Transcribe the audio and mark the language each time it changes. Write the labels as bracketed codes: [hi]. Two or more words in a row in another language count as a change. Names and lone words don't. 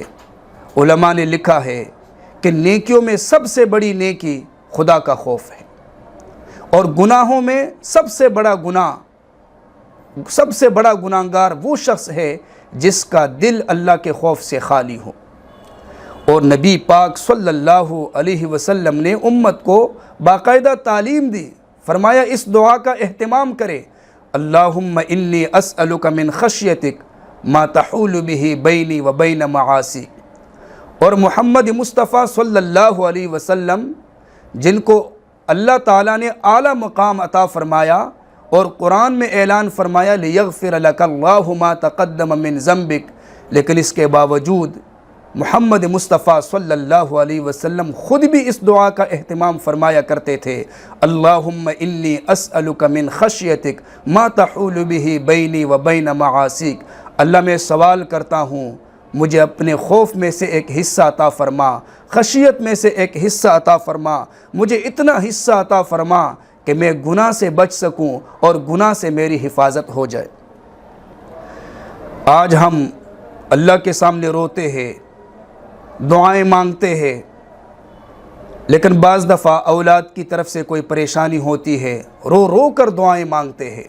[ur] علماء نے لکھا ہے کہ نیکیوں میں سب سے بڑی نیکی خدا کا خوف ہے، اور گناہوں میں سب سے بڑا گناہگار وہ شخص ہے جس کا دل اللہ کے خوف سے خالی ہو۔ اور نبی پاک صلی اللہ علیہ وسلم نے امت کو باقاعدہ تعلیم دی، فرمایا اس دعا کا اہتمام کرے، [ar] اللہم انی اسألک من خشیتک ما تحول به بینی و بین معاصیک۔ [ur] اور محمد مصطفیٰ صلی اللہ علیہ وسلم جن کو اللہ تعالیٰ نے اعلیٰ مقام عطا فرمایا اور قرآن میں اعلان فرمایا [ar] لیغفر لک اللہ ما تقدم من ذنبک، [ur] لیکن اس کے باوجود محمد مصطفیٰ صلی اللہ علیہ وسلم خود بھی اس دعا کا اہتمام فرمایا کرتے تھے، [ar] اللہم انی اسألک من خشیتک ما تحول به بینی و بین معاصیک۔ [ur] اللہ میں سوال کرتا ہوں مجھے اپنے خوف میں سے ایک حصہ عطا فرما، خشیت میں سے ایک حصہ عطا فرما، مجھے اتنا حصہ عطا فرما کہ میں گناہ سے بچ سکوں اور گناہ سے میری حفاظت ہو جائے۔ آج ہم اللہ کے سامنے روتے ہیں، دعائیں مانگتے ہیں، لیکن بعض دفعہ اولاد کی طرف سے کوئی پریشانی ہوتی ہے، رو رو کر دعائیں مانگتے ہیں۔